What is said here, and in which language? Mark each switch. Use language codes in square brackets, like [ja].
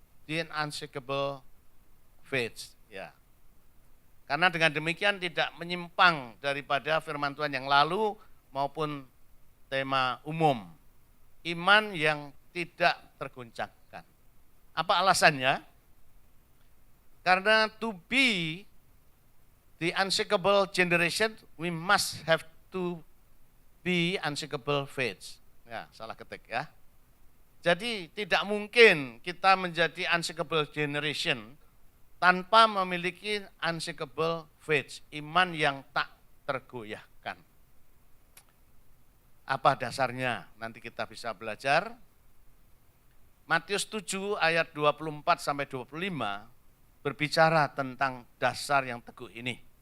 [en] The unshakable faith, [id] ya. Karena dengan demikian tidak menyimpang daripada firman Tuhan yang lalu maupun tema umum. Iman yang tidak tergoncangkan. Apa alasannya? Karena [en] to be the unshakable generation, we must have to be unshakable faith. [id] Ya, salah ketik ya. Jadi tidak mungkin kita menjadi unshakable generation tanpa memiliki unshakable faith, iman yang tak tergoyahkan. Apa dasarnya? Nanti kita bisa belajar. Matius 7 ayat 24 sampai 25 berbicara tentang dasar yang teguh ini.